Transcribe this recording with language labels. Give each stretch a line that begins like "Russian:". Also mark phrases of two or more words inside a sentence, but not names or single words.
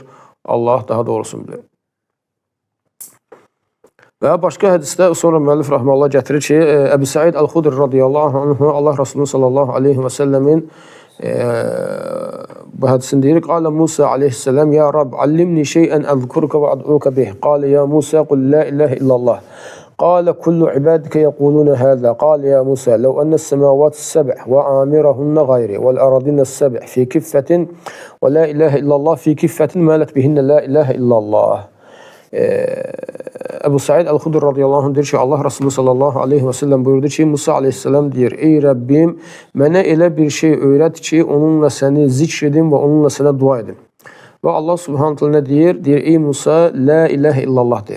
Azerbaijani: Allah daha doğrusunu bilir. Və başqa hədisdə sonra müəllif rahmanullah gətirir ki, Əbu Səid Əl-Xudri
Arabic: رضي الله عنه,
Azerbaijani: Allah Rasulü
Arabic: صلى الله عليه وسلم
Azerbaijani: bu hədisini deyir.
Arabic: قال موسى عليه السلام يا رب علمني شيئا أذكرك وأدعوك به. قال يا موسى قل لا إله إلا الله. قال كل عبادك يقولون هذا قال يا موسى لو أن السماوات السبع وآمرهن غيري والأراضين السبع في كفة ولا إله إلا الله في كفة مالت بهن لا إله إلا الله.
Azerbaijani: Əbu Səid Əl-Xudri
Arabic: رضي الله عنه
Azerbaijani: deyir ki, Allah Rasulü
Arabic: صلى الله عليه وسلم
Azerbaijani: buyurdu ki, Musa aleyhisselam deyir, ey Rəbbim, mənə elə bir şey öyrət ki, onunla səni zikr edim və onunla sənə dua edim. Və Allah
Arabic: سبحانه تعالى
Azerbaijani: nə deyir? Deyir, ey Musa,
Arabic: لا إله إلا الله
Azerbaijani: deyir.